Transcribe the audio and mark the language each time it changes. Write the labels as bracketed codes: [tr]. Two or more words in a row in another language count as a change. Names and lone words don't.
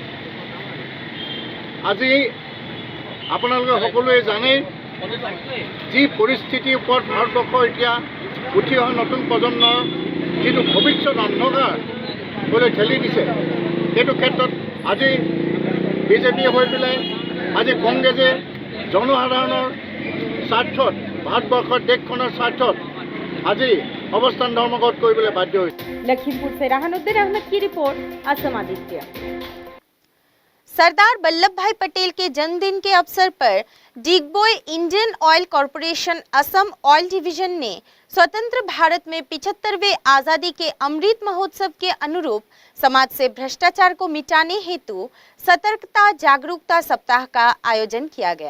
[as] আজি আপোনালোকে সকলোৱে জানে যি পৰিস্থিতিৰ ওপৰত ভাৰতবৰ্ষ এতিয়া উঠি অহা নতুন প্ৰজন্মৰ যিটো ভৱিষ্যত অন্ধকাৰ বুলি ঠেলি দিছে, সেইটো ক্ষেত্ৰত আজি বিজেপিয়ে হৈ পেলাই আজি কংগ্ৰেছে জনসাধাৰণৰ স্বাৰ্থত ভাৰতবৰ্ষৰ দেশখনৰ স্বাৰ্থত আজি অৱস্থান ধৰ্মঘট কৰিবলৈ বাধ্য হৈছে। [hi] लखीमपुर से राहनुद्दीन अहमद की रिपोर्ट, असम आदित्य। सरदार वल्लभ भाई पटेल के जन्मदिन के अवसर पर डिगबोई इंडियन ऑयल कॉरपोरेशन असम ऑयल डिवीजन ने स्वतंत्र भारत में 75वें आजादी के अमृत महोत्सव के अनुरूप समाज से भ्रष्टाचार को मिटाने हेतु सतर्कता जागरूकता सप्ताह का आयोजन किया गया।